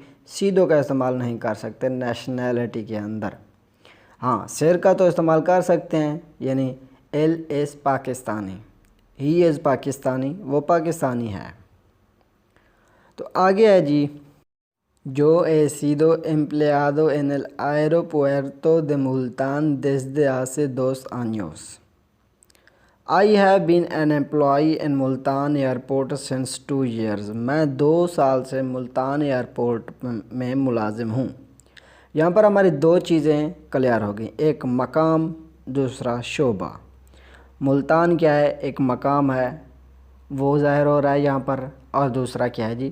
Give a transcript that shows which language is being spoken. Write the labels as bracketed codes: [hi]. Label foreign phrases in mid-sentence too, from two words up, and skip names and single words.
[ur] سیدو کا استعمال نہیں کر سکتے نیشنلٹی کے اندر۔ ہاں، سیر کا تو استعمال کر سکتے ہیں، یعنی [es] él es pakistaní, [en] he is Pakistani, [ur] وہ پاکستانی ہے۔ تو آگے ہے جی جو [es] he sido empleado en el aeropuerto de Multan desde hace 2 años۔ [en] I have been an employee in Multan airport since 2 years۔ [ur] میں 2 سال سے ملتان ایئرپورٹ میں ملازم ہوں۔ یہاں پر ہماری 2 چیزیں کلیئر ہو گئیں، ایک مقام، دوسرا شعبہ۔ ملتان کیا ہے؟ ایک مقام ہے، وہ ظاہر ہو رہا ہے یہاں پر، اور دوسرا کیا ہے جی؟